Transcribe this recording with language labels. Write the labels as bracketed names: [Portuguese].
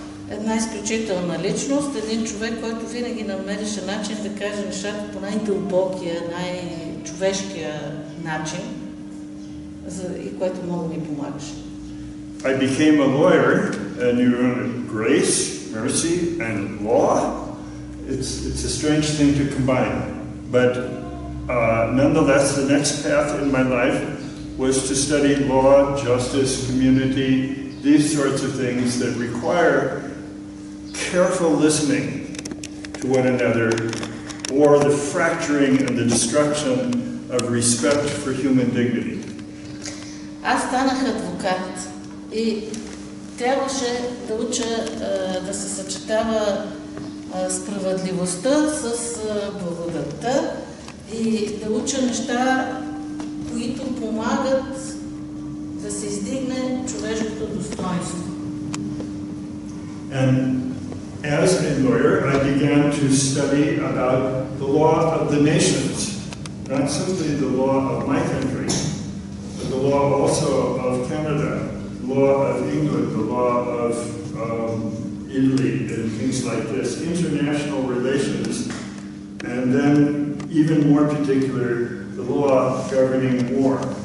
[Bulgarian] Една изключителна личност, един човек, който винаги намереше начин да каже нещата по най-дълбокия, най-човешкия начин, и което много ми помагаше. [English] I became a lawyer, and you know, grace, mercy, and law. It's a strange thing to combine, but nonetheless, the next path in my life was to study law, justice, community, these sorts of things that require careful listening to one another, or the fracturing and the destruction of respect for human dignity. [Bulgarian] Аз станах адвокат и трябваше да уча да се съчетава справедливостта с благодатта и да уча неща, които помагат да се издигне човешкото достоинство. [English] And as a lawyer, I began to study about the law of the nations, not simply the law of my country, but the law also of Canada, the law of England, the law of Italy, and things like this, international relations, and then even more particular, the law governing war.